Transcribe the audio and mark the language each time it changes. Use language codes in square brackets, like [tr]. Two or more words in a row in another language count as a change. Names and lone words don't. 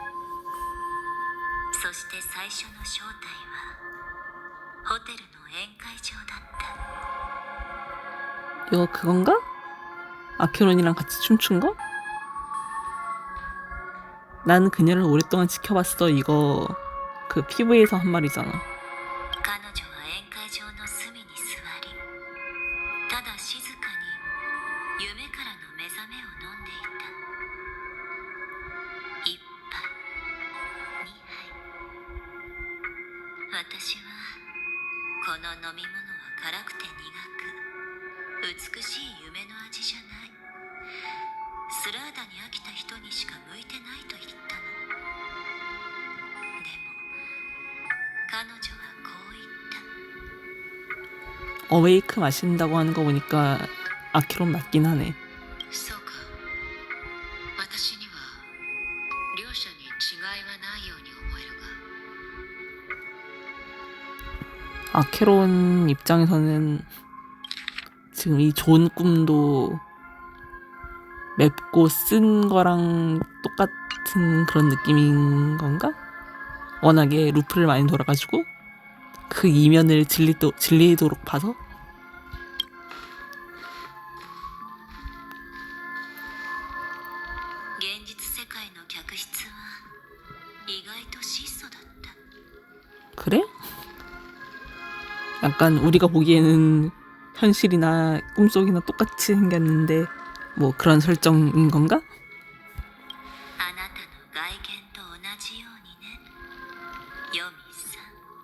[ja] そして最初の正体はホテルの宴会場だった。 [ko] 이거 그건가? 아케론이랑 같이 춤춘 거? 난 그녀를 오랫동안 지켜봤어. 이거 그 PV에서 한 말이잖아. [ja] 彼女は宴会場の隅に座り、ただ静かに夢からの目覚めを飲んでいた。一杯、二杯。私はこの飲み物は辛くて苦く、美しい夢の味じゃない。スラーダに飽きた人にしか向いてないと言ったの。でも彼女はこう言った。 [ko] 어웨이크 마신다고 하는 거 보니까 아케론 맞긴 하네. [ja] そうか。私には両者に違いはないように思えるが。 [ko] 아케론 입장에서는 지금 이 좋은 꿈도 맵고 쓴 거랑 똑같은 그런 느낌인 건가? 워낙에 루프를 많이 돌아가지고 그 이면을 질리도록 봐서. [ja] 現実世界への客室は意外と質素だった。 [ko] 그래? 약간 우리가 보기에는 현실이나 꿈속이나 똑같이 생겼는데 뭐 그런 설정인 건가? [ja] あなたの外見と同じようにね、ヨミさん。